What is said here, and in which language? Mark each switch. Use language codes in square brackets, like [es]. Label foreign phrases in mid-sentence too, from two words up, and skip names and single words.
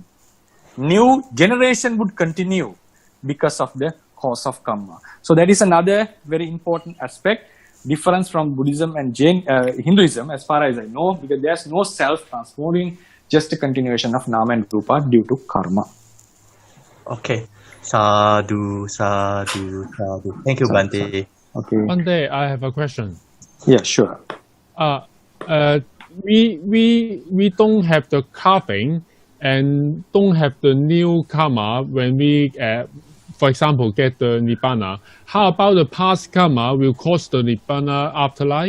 [en] New generation would continue because of the cause of karma. So that is another very important aspect, difference from Buddhism and Hinduism as far as I know, because there is no self-transforming, just a continuation of nama and rupa due to karma. [pi] Okay. Sadhu, sadhu, sadhu. [en] Thank you, Bhante. Okay. Bhante, I have a question. Yeah, sure. We don't have the carving and don't have the new karma when we, for example, get the nibbana. How about the past karma will cause the nibbana afterlife?